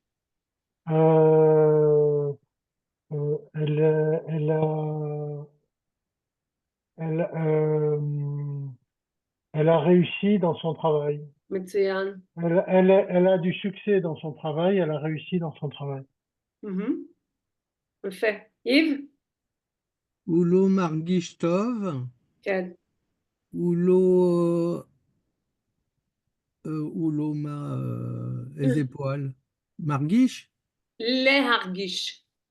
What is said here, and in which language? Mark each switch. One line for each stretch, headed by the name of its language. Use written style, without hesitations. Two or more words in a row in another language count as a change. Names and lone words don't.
French: Elle a réussi dans son travail.
Hebrew: מצוין.
French: Elle a du succès dans son travail, elle a réussi dans son travail.
Hebrew: יפה. יב? הוא לא מרגיש טוב, כן. הוא לא איזה פועל? מרגיש? להרגיש.